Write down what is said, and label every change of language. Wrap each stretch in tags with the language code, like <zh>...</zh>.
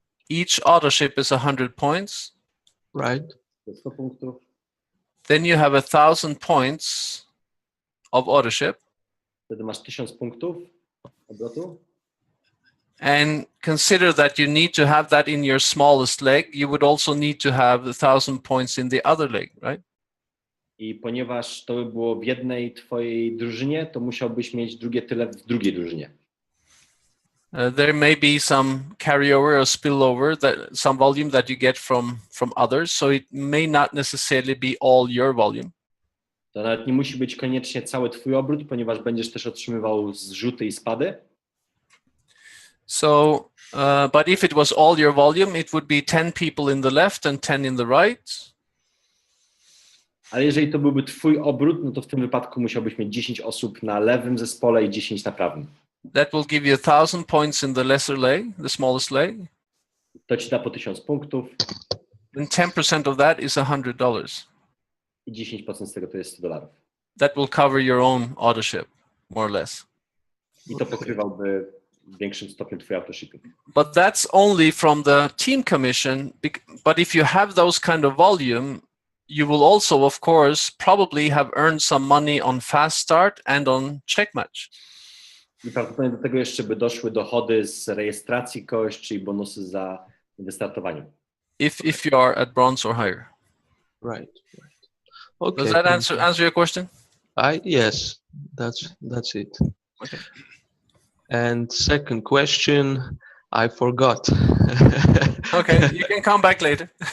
<en>each Autoship is 100 points, right?</en> <pl>100 punktów.</pl> <en>Then you have 1,000 points of Autoship.</en> <pl>Wtedy masz 1000 punktów obrotu.</pl> <en>And consider that you need to have that in your smallest leg. You would also need to have 1,000 points in the other leg, right?</en> <pl>I ponieważ to by było w jednej twojej drużynie, to musiałbyś mieć drugie tyle w drugiej drużynie.</pl> <en>There may be some carryover or spillover, some volume that you get from others, so it may not necessarily be all your volume.</en> <pl>To nawet nie musi być koniecznie cały twój obrót, ponieważ będziesz też otrzymywał zrzuty i spady.</pl> <en>So, but if it was all your volume, it would be 10 people in the left and 10 in the right.</en> <pl>Ale jeżeli to byłby twój obrót, no to w tym wypadku musiałbyś mieć 10 osób na lewym zespole i 10 na prawym.</pl> <en>That will give you 1,000 points in the lesser leg, the smallest leg.</en> <pl>To ci da po 1000 punktów.</pl> <en>Then 10% of that is $100.</en> <pl>I 10% z tego to jest $100.</pl> <en>That will cover your own Autoship, more or less.</en> <pl>I to pokrywałby w większym stopniu twój autoshipping.</pl> <en>But that's only from the team commission. But if you have those kind of volume, you will also, of course, probably have earned some money on fast start and on check match.</en> <pl>I prawdopodobnie do tego jeszcze by doszły dochody z rejestracji kogoś, czyli bonusy za wystartowanie.</pl> <en>If you are at bronze or higher. Right. Okay. Does that answer your question? Yes, that's it. Okay. And second question, I forgot. Okay, you can come back later.</en>